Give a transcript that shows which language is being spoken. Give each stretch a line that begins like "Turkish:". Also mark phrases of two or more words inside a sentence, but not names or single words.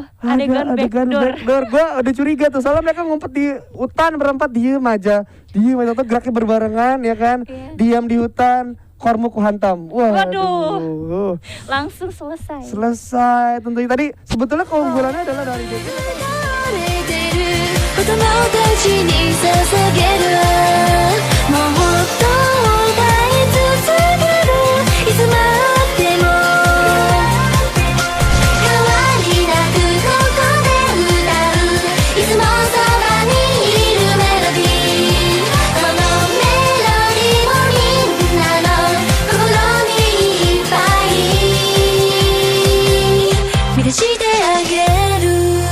Indonesian: Adegan backdoor. Gue udah curiga tuh, soalnya mereka ngumpet di hutan berempat, diem aja tuh geraknya berbarengan ya kan. Iya. Diam di hutan, kormu kuhantam. Waduh. Langsung selesai. Tentunya tadi sebetulnya keunggulannya adalah dari DG.
Japanese: 子供たちに捧げるもっと歌い続けるいつまでも変わりなくここで歌ういつもそばにいるメロディーこのメロディーをみんなの心にいっぱい満たしてあげる